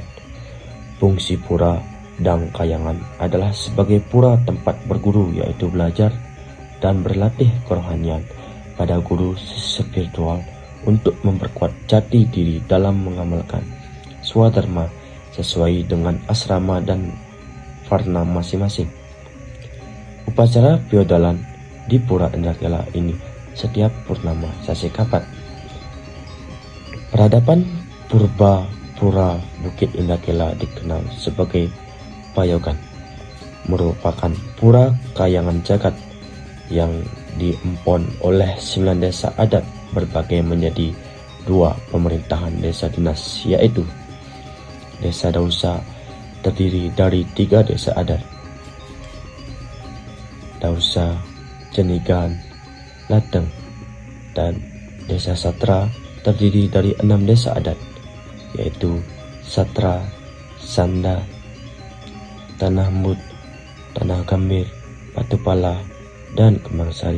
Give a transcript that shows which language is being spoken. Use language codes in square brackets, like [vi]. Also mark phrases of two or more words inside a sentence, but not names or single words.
[id] Fungsi pura dan kahyangan adalah sebagai pura tempat berguru, yaitu belajar dan berlatih kerohanian pada guru spiritual untuk memperkuat jati diri dalam mengamalkan swadharma sesuai dengan asrama dan varna masing-masing. Upacara feodalan di Pura Indragila ini setiap purnama sasi kapat. Peradaban purba Pura Bukit Indragila dikenal sebagai Payogan, merupakan pura kayangan jagat yang diempon oleh 9 desa adat berbagi menjadi 2 pemerintahan desa dinas, yaitu Desa Dausa terdiri dari 3 desa adat, Dausa, Cenigan, Lateng, dan Desa Satra terdiri dari 6 desa adat, yaitu Satra, Sanda, Tanah Mut, Tanah Gambir, Batu Pala, dan Kembang Sari.